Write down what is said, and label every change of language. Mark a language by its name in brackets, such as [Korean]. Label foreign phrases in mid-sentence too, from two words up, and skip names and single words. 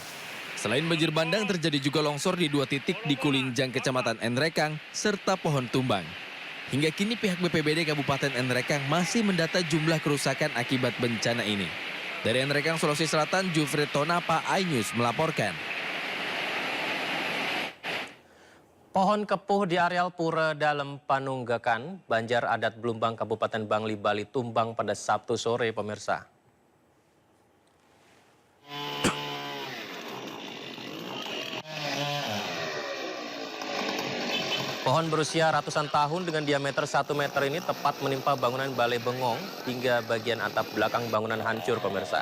[Indonesian] Selain banjir bandang, terjadi juga longsor di 2 titik di Kulinjang, Kecamatan Nrekang, serta pohon tumbang. Hingga kini pihak BPBD Kabupaten Nrekang masih mendata jumlah kerusakan akibat bencana ini. Dari Nrekang, Sulawesi Selatan, Jufri Tonapa, iNews melaporkan. Pohon kepuh di areal Pura Dalem Panunggakan, Banjar Adat Blumbang, Kabupaten Bangli, Bali tumbang pada Sabtu sore, pemirsa. Pohon berusia ratusan tahun dengan diameter 1 meter ini tepat menimpa bangunan Balai Bengong hingga bagian atap belakang bangunan hancur, pemirsa.